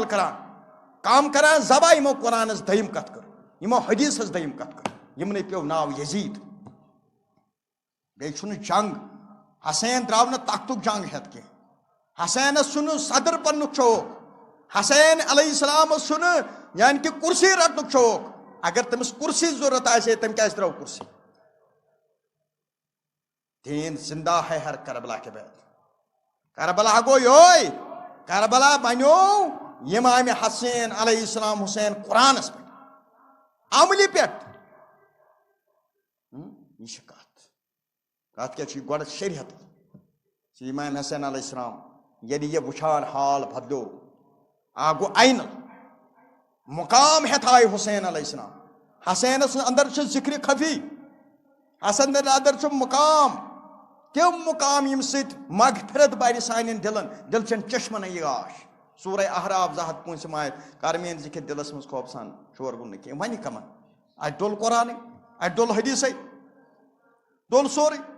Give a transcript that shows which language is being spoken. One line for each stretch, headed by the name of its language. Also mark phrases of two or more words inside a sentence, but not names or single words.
Kashmiri: کران کم کران ذبح یِمو قرآنس دٔیِم کتھ کٔر یِمو حدیثس دٔیِم کتھ کٔر یِمنٕے پیوٚو ناو یزیٖد بیٚیہِ چھُنہٕ جنگ حسین درٛاو نہٕ تختُک جنگ ہٮ۪تھ کینٛہہ حسینس چھُنہٕ صدر بننُک شوق حسین علیہ السلامس چھُنہٕ یعنی کہ کُرسی رٹنُک شوق اگر تٔمِس کُرسی ضروٗرت آسہِ ہے تٔمۍ کیازِ ترٛٲو کُرسی
Urdu: دین زندہ ہے ہر کربلا کے بعد
Kashmiri: کربلا گو یوے کربلا بنیو امام حسین علیہ السلام حسین قرآنس پہ عملی پہ یہ کت کیا گۄڈٕ شریعت امام حسین علیہ السلام ییٚلہِ یہ وٕچھان حال بدلیو آ گو عین مقام ہیتھ آئے حسین علیہ السلام حسینس اندر چھُ ذکر خفی حسن اندر چھُ مقام تم مقام یم سۭتۍ مغفرت بڑِ سانٮ۪ن دلن دل چن چشمن یہ آش سورہ احراف 205 آیت کر میٲنۍ ذکر دلس منٛز خوف سان شور گوٚو نہٕ کینٛہہ وۄنۍ کمن اتہِ ڈوٚل قرآنٕے اتہِ ڈوٚل حدیثے ڈوٚل سورُے